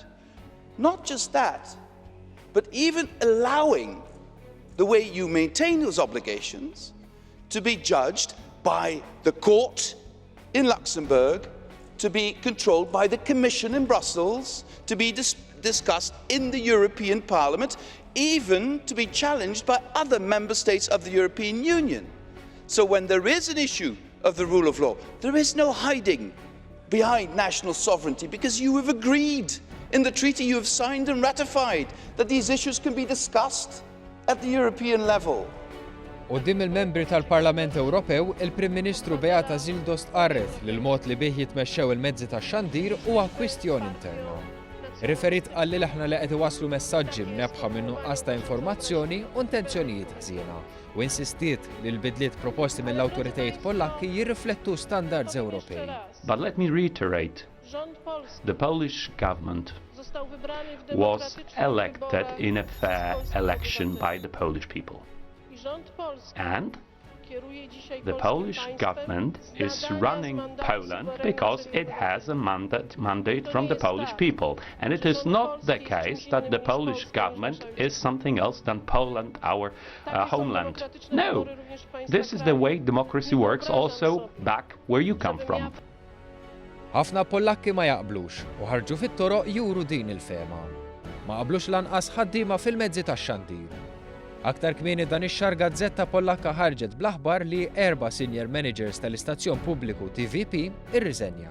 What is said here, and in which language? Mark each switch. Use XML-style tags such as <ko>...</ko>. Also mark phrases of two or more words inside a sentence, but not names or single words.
<en>Not just that, but even allowing the way you maintain those obligations to be judged by the court in Luxembourg, to be controlled by the Commission in Brussels, to be discussed in the European Parliament, even to be challenged by other member states of the European Union. So when there is an issue of the rule of law, there is no hiding behind national sovereignty, because you have agreed in the treaty you have signed and ratified that these issues can be discussed at the European level.</en> <mt>Quddiem il-membri tal-Parlament Ewropew, il-Prim Ministru Beata Szydło stqarret li l-mod li bih jitmexxew il-mezzi tax-xandir huwa kwistjoni interna. Riferit qal li aħna li qed iwasslu messaġġi mnebħa minn nuqqas ta' informazzjoni u intenzjonijiet ħżiena u insistiet li l-bidliet proposti mill-awtoritajiet Pollakki jirriflettu standards Ewropej.</mt> <en>But let me reiterate, the Polish government was elected in a fair election by the Polish people. And the Polish government is running Poland because it has a mandate from the Polish people. And it is not the case that the Polish government is something else than Poland, our homeland. No, this is the way democracy works also back where you come from.</en> <mt>Ħafna Pollakki ma jaqblux u ħarġu fit-toroq juru din il-fema. Ma qablux lanqas ħaddiema fil-mezzi tax-xandir. Aktar kmieni dan ix-xahar Gazzetta Pollakka ħarġet bl-aħbar li 4</mt> <en>senior managers</en> <mt>tal-istazzjon pubbliku TVP irriżenjaw.</mt>